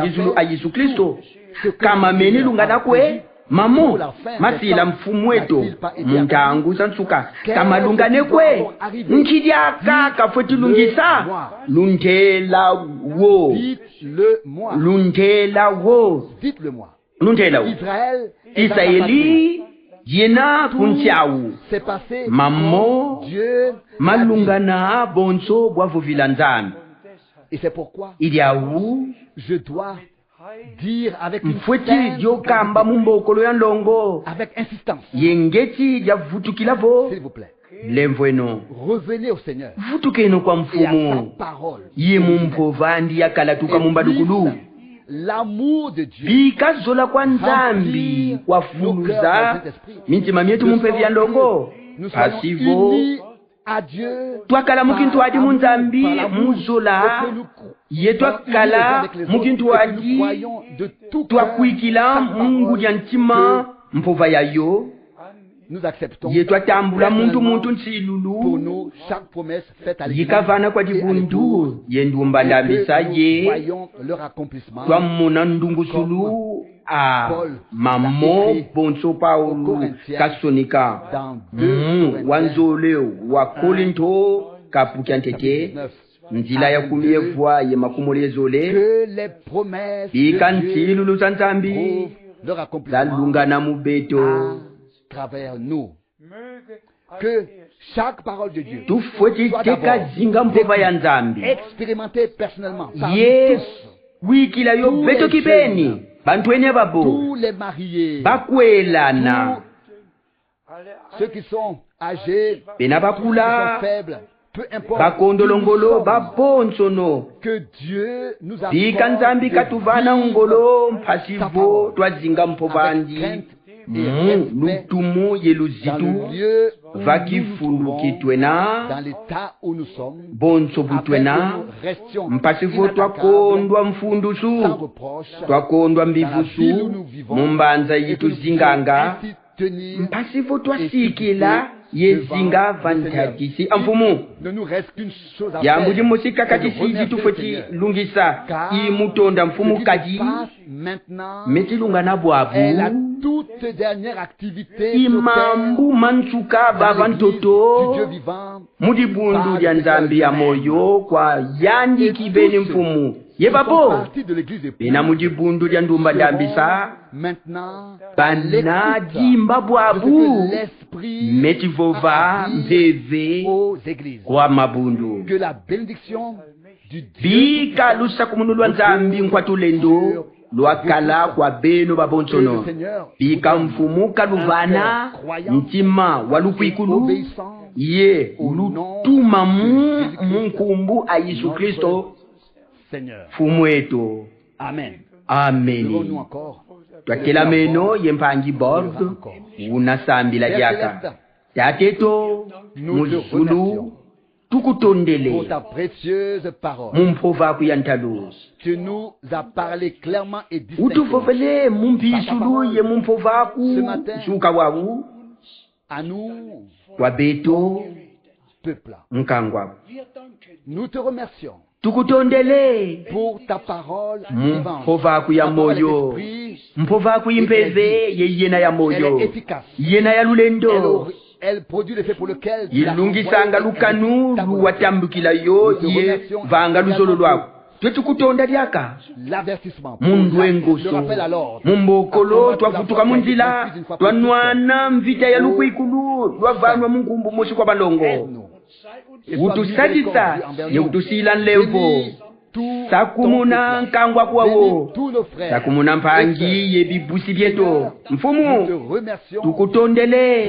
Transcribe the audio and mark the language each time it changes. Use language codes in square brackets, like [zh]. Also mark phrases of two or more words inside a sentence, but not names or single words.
[kg] ndizulu a Yesu Kristo kama meni lungana kwe mamu masila mfumu wetu muntangu sansuka kamalungane kwe nkidyaka kafweti lungisa luntela wo luntela wo luntela wo Israeli yena kuntiawu mamo malungana bonso bwavuvila nzambi idiawu [fr] je dois dire avec [kg] mfweti dyokamba mumbokolo ya ndongo [fr] avec insistance, [kg] yengeti dyavutukilavo [fr] s'il vous plaît. [kg] lemvo eno [fr] Revenez au Seigneur [kg] vutukeno kwa [fr] et à sa [kg] mfumu [fr] parole. [kg] ye mumpova ndi yakalatuka mumbadukulu [fr] L'amour de Dieu [kg] bikazola kwa nzambi kwafuluza mitima myetu mumpevi ya ndongo [fr] nous soyons [kg] pasivo [fr] unis à Dieu [kg] twakala mukintu adi munzambi muzola ye twakala mukintu adi twakwikila mungu dya ntima mpova yayo [fr] nous acceptons [kg] ye twatambula muntu [fr] pour [kg] nsilulu [fr] nous chaque promesse faite à l'Église [kg] yikavana kwa [fr] et à [kg] dibundu [fr] l'épouse, [kg] ye ndumba [fr] et [kg] ndambisa [fr] que nous [kg] ye [fr] voyons leur accomplissement. [kg] twamuna ndungusulu a mamo bonso Paulo kasonika wanzole wa Korinto kapuki antete nzila ya kumievwa ye makumulezole [fr] Que les promesses de [kg] ikantsilu [fr] Dieu [kg] lusanzambi [fr] trouvent leur accomplissement [kg] lalungana mubeto [fr] à travers nous. Que chaque parole de Dieu [kg] tufweti [fr] soit [kg] teka [fr] d'abord [kg] zinga mpova ya nzambi [fr] expérimentée personnellement par [kg] ye [fr] tous, [kg] wikila yo [fr] tous [kg] beto [fr] les [kg] kipeni [fr] jeunes, [kg] bantu ene babo [fr] tous les mariés, [kg] bakwelana [fr] ceux qui sont âgés, [kg] pena [fr] ceux qui sont [kg] bakula [fr] faibles, peu importe [kg] bakondolongolo babonsono [fr] que Dieu nous a [kg] dika nzambi katuvana ngolo mpasivo twazinga mpobandi lutumu yeluzitu vakifulukitwena [fr] dans l'état où nous sommes, [kg] bonso butwena mpasivo twakondwa mfundusu twakondwa mbivusu mumbanza yitu zinganga mpasivo twasikila yezinga vantakisi amfumu yambuji musika katisiji tufoti lungisa imutonda mfumu kadi metilungana bwabu imambu mansuka bavantoto mudi bundu lya nzambi ya moyo kwa yandi kibeni mfumu yebapo bena mudi bundu lya ndumba ndambisa bana dimba bwabu metivova mveve kwa mabundu bika lusaku munu lwa nzambi nkwatulendo lwakala kwa beno babonsono bika mfumuka luvana ntima walukwikulu ye lutuma munkumbu a Yesu Kristo fumu etu. Ameni. Twakela meno yempangi bord unasambila diaka tateto muzulu tukutondele [fr] pour ta précieuse parole. [kg] mumprova kuyantalu [fr] Tu nous as parlé clairement et distinctement. [kg] utufofele mumpisulu ye mumprova ku suka wawu [fr] À nous, [kg] wabeto [fr] peuple. [kg] mkangwa [fr] Nous te remercions [kg] tukutondele [fr] pour ta parole vivante. [kg] mumprova ku ya [fr] Ta parole [kg] moyo [fr] d'esprit, [kg] mprova ku impeve ye yena ya [fr] elle [kg] moyo [fr] est efficace. [kg] yena ya lulendo [fr] Elle produit l'effet pour lequel tu l'as [kg] ilungisanga [fr] envoyée [kg] lukanu [fr] ta volonté. [kg] luwatambukila yo ye vanga lusolo lwako twetukutonda lyaka [fr] L'avertissement, [kg] mundu [fr] le [kg] engoso [fr] rappel à l'ordre, [kg] mumbokolo twavutuka munzila twanwana mvita ya lukwikulu lwavanwa munkumbu mosi kwa balongo utusajisa ye utusila nlevo sakumuna nkangwa kwawo sakumuna mpangi ye bibusi byeto mfumu tukutondele